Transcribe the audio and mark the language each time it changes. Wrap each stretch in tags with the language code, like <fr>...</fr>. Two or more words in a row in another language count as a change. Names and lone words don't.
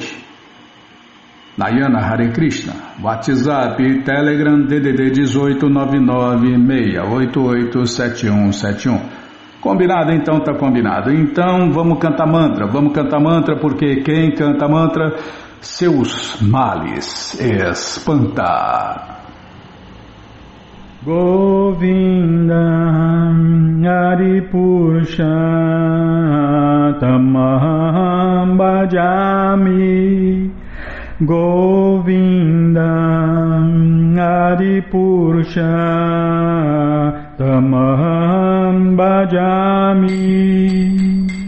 <pt>Nayana Hare Krishna, WhatsApp, Telegram, DDD 18 996887171. Combinado, então tá combinado. Então vamos cantar mantra porque quem canta mantra, seus males espanta.</pt> <sa>गोविन्द हरिपुरुष तमहं भजामि. गोविन्द हरिपुरुष तमहं भजामि.</sa>